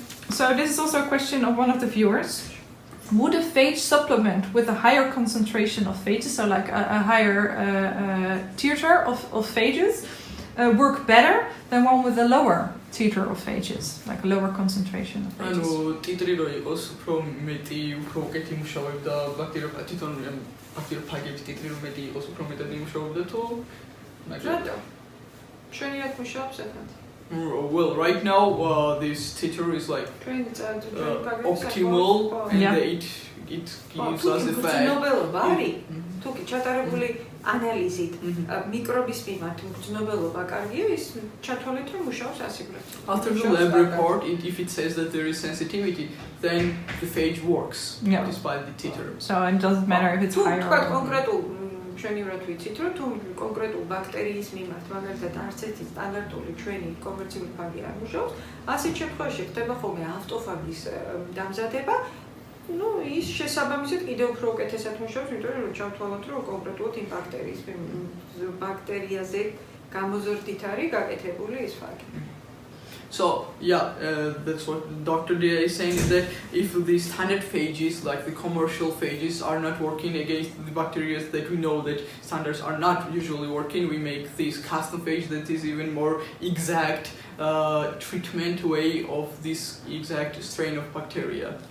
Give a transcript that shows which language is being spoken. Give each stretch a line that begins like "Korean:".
English: So this is also a question of one of the viewers. Would a phage supplement with a higher concentration of phages, so like a higher titer of phages, work better than one with a lower titer of phages, like a lower concentration of phages?
Georgian: ანუ ტიტრი რო იყოს უფრო მეტი, უფრო უკეთი მუშაობდა ბაქტერიოფაგების, ტიტრი რო მეტი იყოს უფრო მეტად იმუშაობდა თუ რატო? ჩვენიათ მუშაობს ახლა.
English: Well, right now this teeter is like optimal, and it gives us the fact.
Georgian: მგრძნობელობა არის. თუკი ჩატარებული ანალიზით მიკრობის მიმართ მგრძნობელობა კარგია, ის ჩათვალეთ რომ მუშაობს ასიბრად.
English: After the lab report, if it says that there is sensitivity, then the phage works despite the teeter. So it doesn't matter if it's higher or low.
Georgian: კონკრეტულ ჩვენი რა ვიცით რომ თუ კონკრეტულ ბაქტერიის მიმართ მაგალითად არც ერთი სტანდარტული ჩვენი კომერციული ფაგი არ მუშაობს, ასეთ შემთხვევაში ხდება ხოლმე ავტოფაგის დამზადება. Ну, ის შესაბამისად კიდევ უფრო უკეთესად მუშაობს, იმიტომ რომ ჩავთვალოთ რომ კონკრეტულად იმ ბაქტერიაზე გამოზრდით არის გაკეთებული ის ფაგი.
English: So yeah, that's what Dr. Dia is saying, is that if the standard phages, like the commercial phages, are not working against the bacteria that we know that standards are not usually working, we make this custom phage that is even more exact treatment way of this exact strain of bacteria.